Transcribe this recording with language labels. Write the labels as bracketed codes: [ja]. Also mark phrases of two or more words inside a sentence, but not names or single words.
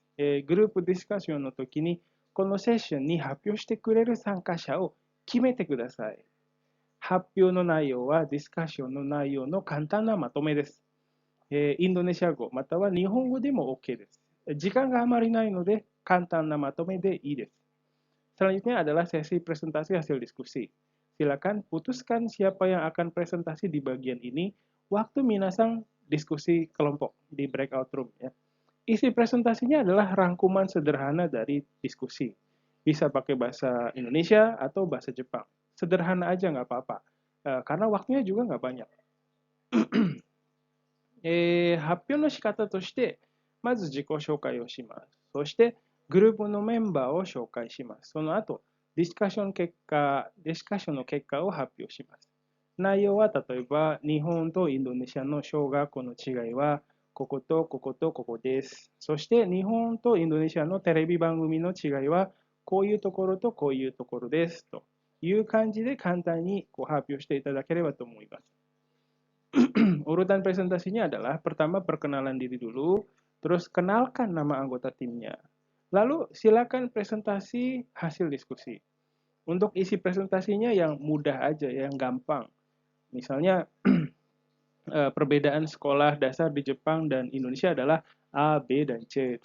[ja] グループディスカッションの時に、このセッションに発表してくれる参加者を決めてください。発表の内容はディスカッションの内容の簡単なまとめです。インドネシア語または日本語でも OK です。時間があまりないので簡単なまとめでいいです。 [id] Selanjutnya adalah sesi presentasi hasil diskusi. Silakan putuskan siapa yang akan presentasi di bagian ini waktu minasang diskusi kelompok di breakout room ya. Isi presentasinya adalah rangkuman sederhana dari diskusi. Bisa pakai bahasa Indonesia atau bahasa Jepang. Sederhana aja nggak apa-apa. Karena waktunya juga nggak banyak. [ja] 発表の仕方として、まず自己紹介をします。そして、グループのメンバーを紹介します。その後、 ディスカッションの結果を発表します。内容は例えば、日本とインドネシアの小学校の違いは、こことこことここです。そして日本とインドネシアのテレビ番組の違いは、こういうところとこういうところです。という感じで簡単に発表していただければと思います。 [id] Urutan presentasinya adalah pertama perkenalan diri dulu, terus kenalkan nama anggota timnya. Lalu silakan presentasi hasil diskusi. Untuk isi presentasinya yang mudah aja, yang gampang. Misalnya perbedaan sekolah dasar di Jepang dan Indonesia adalah A, B, dan C.